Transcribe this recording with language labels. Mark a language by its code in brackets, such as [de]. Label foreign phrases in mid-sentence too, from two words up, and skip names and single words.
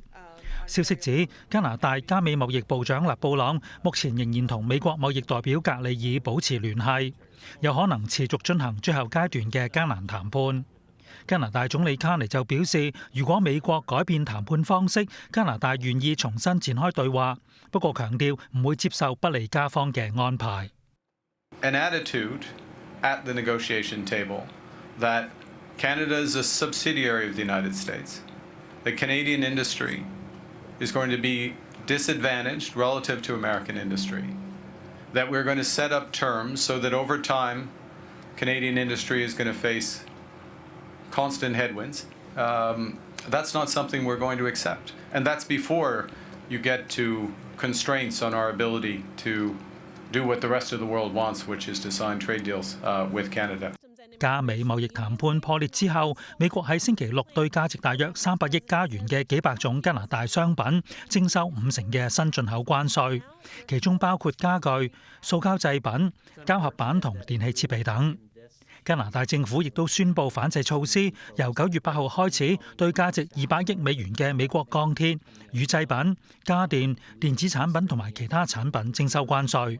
[yue] 消息指加拿大加美貿易部長勒布朗目前仍然同美國貿易代表格里爾保持聯繫，有可能持續進行最後階段嘅艱難談判。加拿大總理卡尼就表示，如果美國改變談判方式，加拿大願意重新展開對話，不過強調唔會接受不利加方嘅安排。 [en] An attitude at the negotiation table that Canada is a subsidiary of the United States. The Canadian industry is going to be disadvantaged relative to American industry. That we're going to set up terms so that over time, Canadian industry is going to face constant headwinds. That's not something we're going to accept. And that's before you get to constraints on our ability to do what the rest of the world wants, which is to sign trade deals with Canada. [yue] 加美貿易談判破裂之後，美國喺星期六對價值大約300億加元嘅幾百種加拿大商品徵收50%嘅新進口關稅，其中包括家具、塑膠製品、膠合板同電器設備等。加拿大政府亦都宣布反制措施，由9月8號開始對價值200億美元嘅美國鋼鐵、乳製品、家電、電子產品同埋其他產品徵收關稅。